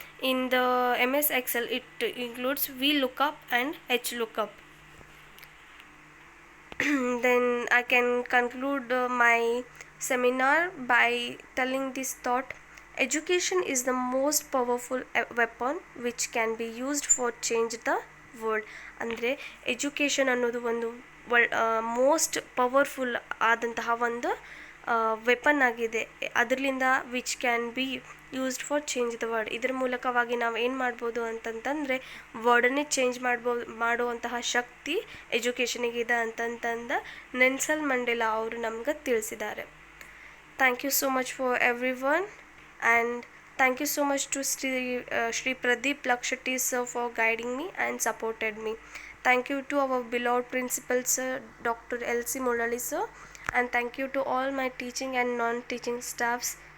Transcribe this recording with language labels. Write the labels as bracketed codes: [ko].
[en] In the MS Excel, it includes VLOOKUP and HLOOKUP. Then I can conclude my seminar by telling this thought: education is the most powerful weapon which can be used for change the world. [kn] ಅಂದರೆ education ಅನ್ನೋದು ಒಂದು most powerful ಆದಂತಹ ಒಂದು weapon ಆಗಿದೆ. [en] ಅದರಿಂದ which can be used for change the word. [kn] ಇದರ ಮೂಲಕವಾಗಿ ನಾವು ಏನು ಮಾಡ್ಬೋದು ಅಂತಂತಂದರೆ ವರ್ಡನ್ನೇ ಚೇಂಜ್ ಮಾಡುವಂತಹ ಶಕ್ತಿ ಎಜುಕೇಷನಿಗಿದೆ ಅಂತಂತಂದು ನೆಲ್ಸನ್ ಮಂಡೇಲಾ ಅವರು ನಮ್ಗೆ ತಿಳಿಸಿದ್ದಾರೆ. [en] Thank you so much for everyone, and thank you so much to Shri Pradeep Lakshati sir for guiding me and supported me. Thank you to our beloved principal sir, Dr. L.C. Murali sir, and thank you to all my teaching and non-teaching staffs.